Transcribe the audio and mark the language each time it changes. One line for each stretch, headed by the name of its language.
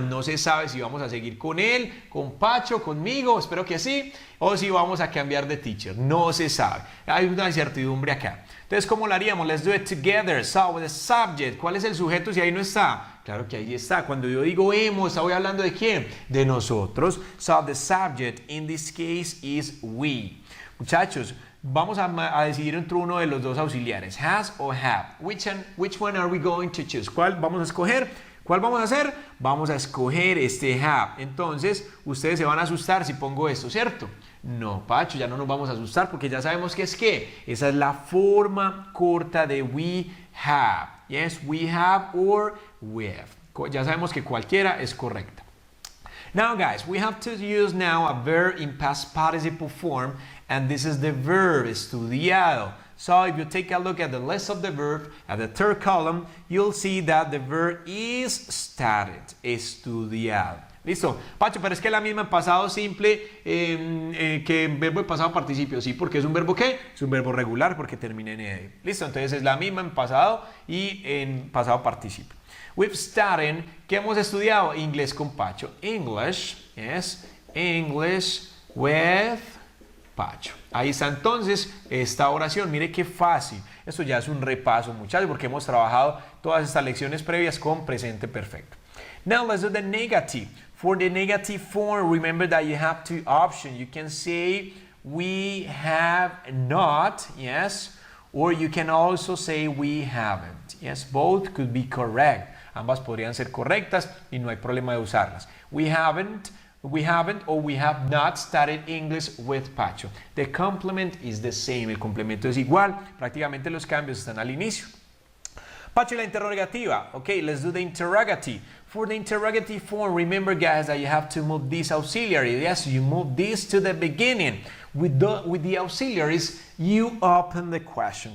Spanish: No se sabe si vamos a seguir con él, con Pacho, conmigo, espero que sí, o si vamos a cambiar de teacher, no se sabe. Hay una incertidumbre acá. Entonces, ¿cómo lo haríamos?
English: Let's do it together. So, the subject.
Spanish: ¿Cuál es el sujeto si ahí no está? Claro que ahí está. Cuando yo digo hemos, ¿estoy hablando de quién? De nosotros.
English: So, the subject in this case is we.
Spanish: Muchachos, vamos a decidir entre uno de los dos auxiliares. Has o have.
English: Which one are we going to choose?
Spanish: ¿Cuál vamos a escoger? ¿Cuál vamos a hacer? Vamos a escoger este have. Entonces, ustedes se van a asustar si pongo esto, ¿cierto? No, Pacho, ya no nos vamos a asustar porque ya sabemos que es qué. Esa es la forma corta de
English: we have. Yes, we have or we have.
Spanish: Ya sabemos que cualquiera es correcta.
English: Now, guys, we have to use now a verb in past participle form, and this is the verb estudiado. So if you take a look at the list of the verb, at the third column, you'll see that the verb is studied, estudiado.
Spanish: ¿Listo? Pacho, pero es que es la misma en pasado simple que en verbo en pasado participio. Sí, porque es un verbo ¿qué? Es un verbo regular porque termina en ed. ¿Listo? Entonces es la misma en pasado y en pasado participio.
English: We've studied,
Spanish: ¿qué hemos estudiado? Inglés con Pacho.
English: English, yes, English with Pacho.
Spanish: Ahí está entonces esta oración. Mire qué fácil. Esto ya es un repaso, muchachos, porque hemos trabajado todas estas lecciones previas con presente perfecto.
English: Now let's do the negative. For the negative form, remember that you have two options. You can say we have not, yes, or you can also say we haven't. Yes, both could be correct.
Spanish: Ambas podrían ser correctas y no hay problema de usarlas.
English: We haven't, or we have not studied English with Pacho. The complement is the same.
Spanish: El complemento es igual. Prácticamente los cambios están al inicio.
English: Pacho,
Spanish: y la interrogativa.
English: Okay, let's do the interrogative. For the interrogative form, remember guys that you have to move this auxiliary. Yes, you move this to the beginning. With the auxiliaries, you open the question.